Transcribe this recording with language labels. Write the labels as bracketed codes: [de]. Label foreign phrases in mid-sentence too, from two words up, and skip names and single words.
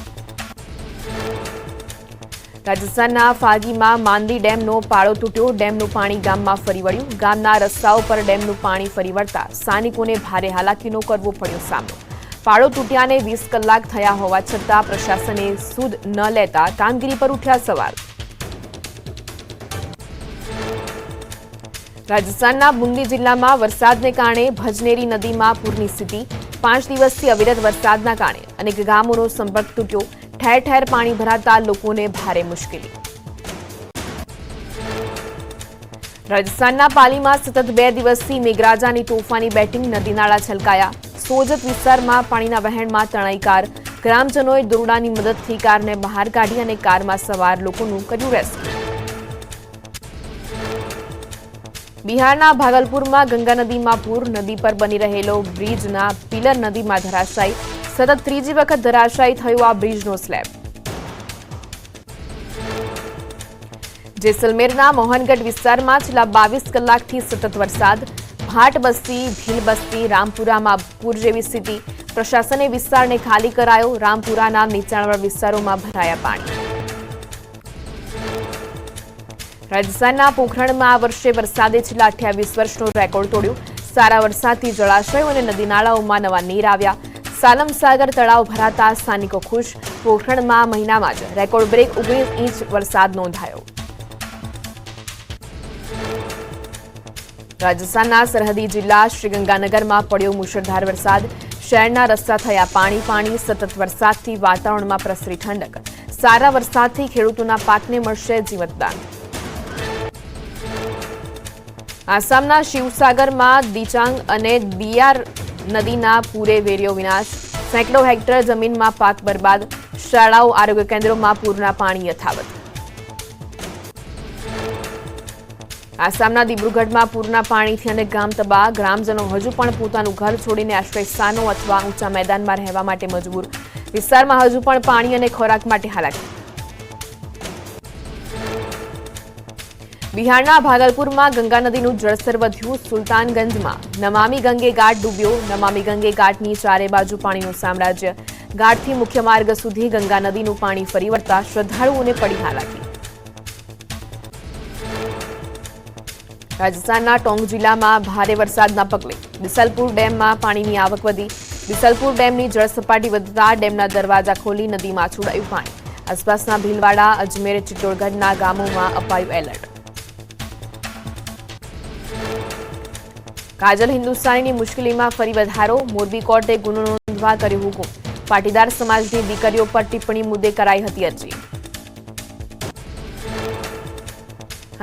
[gu] રાજસ્થાનના ફાગીમાં માંદી ડેમનો પાળો તૂટ્યો। ડેમનું પાણી ગામમાં ફરી વળ્યું। ગામના રસ્તાઓ પર ડેમનું પાણી ફરી વળતા સ્થાનિકોને ભારે હાલાકીનો કરવો પડ્યો સામનો। પાળો તૂટ્યાને 20 કલાક થયા હોવા છતાં પ્રશાસને સૂદ ન લેતા કામગીરી પર ઉઠ્યા સવાલ। રાજસ્થાનના બૂંદી જિલ્લામાં વરસાદને કારણે ભજનેરી નદીમાં પૂરની સ્થિતિ। 5 દિવસથી અવિરત વરસાદના કારણે અનેક ગામોનો સંપર્ક તૂટ્યો। ઠેર ઠેર પાણી ભરાતા લોકોને ભારે મુશ્કેલી। રાજસ્થાનના પાલીમાં સતત 2 દિવસથી મેઘરાજાની તોફાની બેટિંગ। નદી નાળા છલકાયા। સોજત विસ્તારમાં પાણીના વહેણમાં તણાઈ કાર। ગ્રામજનોએ દોરડાની મદદથી કારને બહાર કાઢી અને કારમાં સવાર લોકોનું કર્યું રેસ્ક્યુ। બિહારના ભાગલપુરમાં ગંગા નદીમાં પૂર। નદી પર બની રહેલો બ્રિજના પિલર નદીમાં ધરાશાયી। સતત ત્રીજી વખત ધરાશાયી થયો આ બ્રિજનો સ્લેબ। જેસલમેરના મોહનગઢ વિસ્તારમાં છેલ્લા 22 કલાકથી સતત વરસાદ। ભાટ બસ્તી, ભીલ બસ્તી, રામપુરામાં પૂર જેવી સ્થિતિ। પ્રશાસને વિસ્તારને ખાલી કરાયો। રામપુરાના નીચાણવાળા વિસ્તારોમાં ભરાયા પાણી। રાજસ્થાનના પોખરણમાં આ વર્ષે વરસાદે છેલ્લા 28 વર્ષનો રેકોર્ડ તોડ્યો। સારા વરસાદથી જળાશયો અને નદી નાળાઓમાં નવા નીર આવ્યા। સાલમસાગર તળાવ ભરાતા સ્થાનિકો ખુશ। પોખરણમાં મહીનામાં જ રેકોર્ડ બ્રેક 19 ઇંચ વરસાદ નોંધાયો। રાજસ્થાનના સરહદી જિલ્લા શ્રીગંગાનગરમાં પડ્યો મુસળધાર વરસાદ। શહેરના રસ્તા થયા પાણી પાણી। સતત વરસાદથી વાતાવરણમાં પ્રસરી ઠંડક। સારા વરસાદથી ખેડૂતોના પાકને મળશે જીવતદાન। આસામના શિવસાગરમાં દિચાંગ અને દિયાર નદીના પૂરે વેર્યો વિનાશ। સૈકડો હેક્ટર જમીનમાં પાક બરબાદ। શાળાઓ આરોગ્ય કેન્દ્રોમાં પૂરના પાણી યથાવત। આસામના દિબ્રુગઢમાં પૂરના પાણીથી અનેક ગામ તબાહ। ગ્રામજનો હજૂ પણ પોતાનું ઘર છોડીને આશ્રય સ્થાનો અથવા ઊંચા મેદાનમાં રહેવા માટે મજબૂર। વિસ્તારમાં હજૂ પણ પાણી અને ખોરાક માટે હાલાકી। બિહારના ભાગલપુરમાં ગંગા નદીનું જળસ્તર વધ્યું। સુલ્તાનગંજમાં નમામી ગંગે ઘાટ ડૂબ્યો। નમામી ગંગે ઘાટની ચારે બાજૂ પાણીનું સામ્રાજ્ય। ઘાટથી મુખ્ય માર્ગ સુધી ગંગા નદીનું પાણી ફરી વળતા શ્રદ્ધાળુઓને પડી હાલાકી। રાજસ્થાનના ટોંક જિલ્લામાં ભારે વરસાદના પગલે બિસલપુર ડેમમાં પાણીની આવક વધી। બિસલપુર ડેમની જળસપાટી વધતા ડેમના દરવાજા ખોલી નદીમાં છોડાયું પાણી। આસપાસના ભીલવાડા, અજમેર, ચિત્તોડગઢના ગામોમાં અપાયું એલર્ટ। કાજલ હિન્દુસ્તાનીની મુશ્કેલીમાં ફરી વધારો। મોરબી કોર્ટે ગુનો નોંધવા કર્યો હુકમ। પાટીદાર સમાજની દીકરીઓ પર ટિપ્પણી મુદ્દે કરાઈ હતી અરજી।